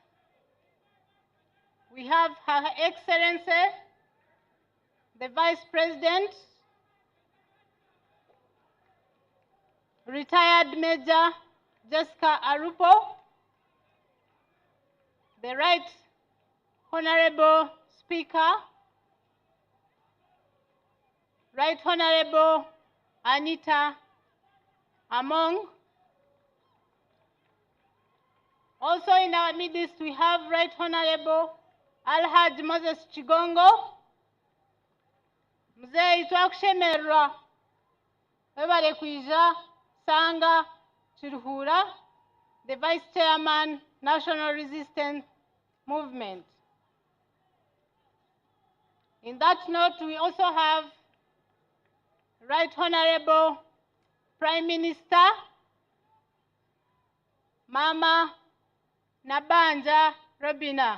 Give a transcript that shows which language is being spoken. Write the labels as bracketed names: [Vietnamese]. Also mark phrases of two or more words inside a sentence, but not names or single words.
[English] we have Her Excellency, the Vice President, Retired Major Jessica Arupo, the Right Honorable Speaker, Right Honorable Anita Among. Also in our midst, we have Right Honorable Alhaj Moses Chigongo. [Nyankole] Mzee twakushemerwa webale kwija Sanga Kiruhura, [English] the Vice Chairman, National Resistance Movement. In that note, we also have Right Honorable Prime Minister Mama Nabanja Robina.